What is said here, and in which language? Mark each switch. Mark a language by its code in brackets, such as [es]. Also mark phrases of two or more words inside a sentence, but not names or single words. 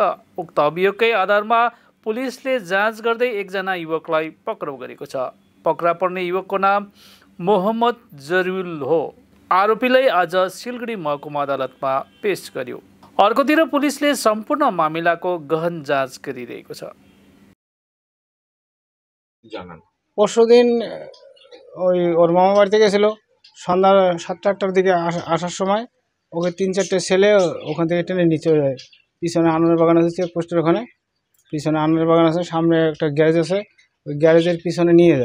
[ne] उक्त अभियोगकै आधारमा पुलिसले जाँच गर्दै एकजना युवकलाई पक्राउ गरेको छ। पक्रा पर्ने युवकको नाम मोहम्मद जरिउल हो। आरोपीलाई आज सिलगढी महकुमा अदालतमा पेश गर्यो। अर्कोतिर पुलिसले सम्पूर्ण मामिलाको गहन जाँच गरिरहेको छ। [bn] পরশুদিন ওর মামা বাড়িতে গেছিল, সন্ধ্যা 7-8টার দিকে আসার সময় ওকে 3-4টে ছেলে ওখান থেকে টেনে নিয়ে চলে যায়। পিছনে আনারের বাগান আছে, চেকপোস্টের ওখানে পিছনে আনারের বাগান আছে, সামনে একটা গ্যারেজ আছে, ওই গ্যারেজের পিছনে নিয়ে যায়।